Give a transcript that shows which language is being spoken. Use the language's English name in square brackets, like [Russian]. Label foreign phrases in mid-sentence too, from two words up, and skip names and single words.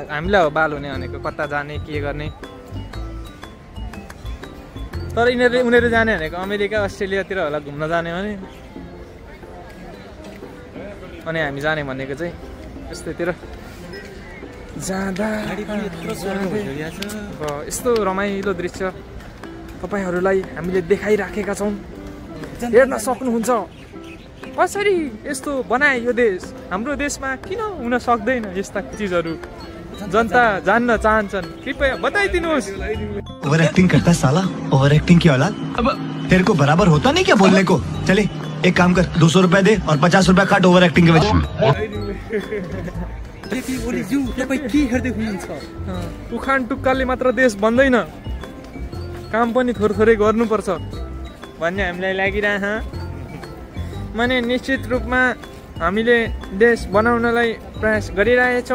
[Nepali] हामीलाई हो बाल हुने भनेको, कता जाने के गर्ने। तर उनीहरू जाने भनेको अमेरिका अस्ट्रेलियातिर होला घुम्न जाने भने, अनि हामी जाने भनेको चाहिँ यस्तैतिर जाँदा यस्तो रमाइलो दृश्य तपाईँहरूलाई हामीले देखाइराखेका छौँ, हेर्न सक्नुहुन्छ। कसरी यस्तो बनाए यो देश, हाम्रो देशमा किन हुन सक्दैन यस्ता चिजहरू, जनता जान्न चाहन्छन्, कृपया बताइदिनुहोस्। [English] over acting [Hindi] करता है साला, [English] over acting [Hindi] की औलाद। अब तेरे को बराबर होता नहीं क्या बोलने को। चले एक काम कर, 200 रुपए दे और 50 रुपए काट [English] over acting [Hindi] के वजह से। [Nepali] उखान टुक्काले मात्र देश बन्दैन, काम पनि थोरै गर्नुपर्छ भन्ने हामीलाई लागिरह। माने निश्चित रूपमा हामीले देश बनाउनलाई प्रयास गरिरहेछौँ।